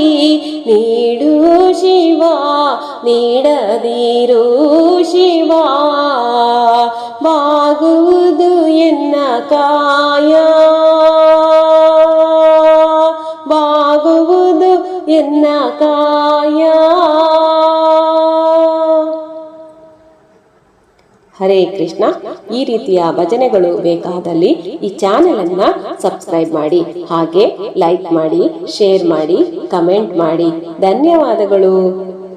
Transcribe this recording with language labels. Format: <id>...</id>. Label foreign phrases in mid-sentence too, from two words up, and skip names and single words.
<kn>ನೀಡು ಶಿವ ನೀಡದಿರು ಶಿವ, ಬಾಗುವುದು ಎನ್ನ ಕಾಯ, ಬಾಗುವುದು ಎನ್ನ ಕಾಯ. ಹರೇ ಕೃಷ್ಣ. ಈ ರೀತಿಯ ಭಜನೆಗಳು ಬೇಕಾದಲ್ಲಿ ಈ ಚಾನೆಲ್ ಅನ್ನ ಸಬ್ಸ್ಕ್ರೈಬ್ ಮಾಡಿ, ಹಾಗೆ ಲೈಕ್ ಮಾಡಿ, ಶೇರ್ ಮಾಡಿ, ಕಮೆಂಟ್ ಮಾಡಿ. ಧನ್ಯವಾದಗಳು.</kn>